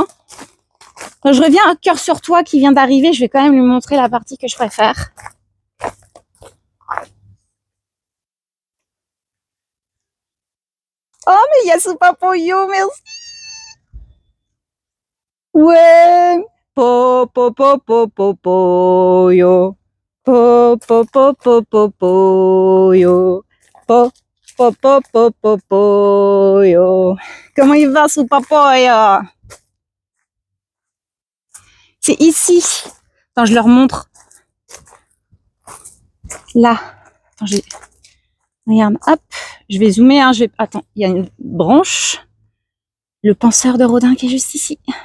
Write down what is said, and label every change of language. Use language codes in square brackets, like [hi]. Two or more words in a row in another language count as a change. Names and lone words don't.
[fr] Quand je reviens à cœur sur toi qui vient d'arriver, je vais quand même lui montrer la partie que je préfère. Oh, mais il y a Soupapoyo, merci. Ouais. Po, po, po, po, po, po, yo. Po, po, po, po, po, po, yo. Po, po, po, po, po, po, yo. Comment il va, Soupapoyo? C'est ici. Attends, je leur montre. Là. Attends, regarde, hop. Je vais zoomer, hein. Attends, il y a une branche. Le penseur de Rodin qui est juste ici.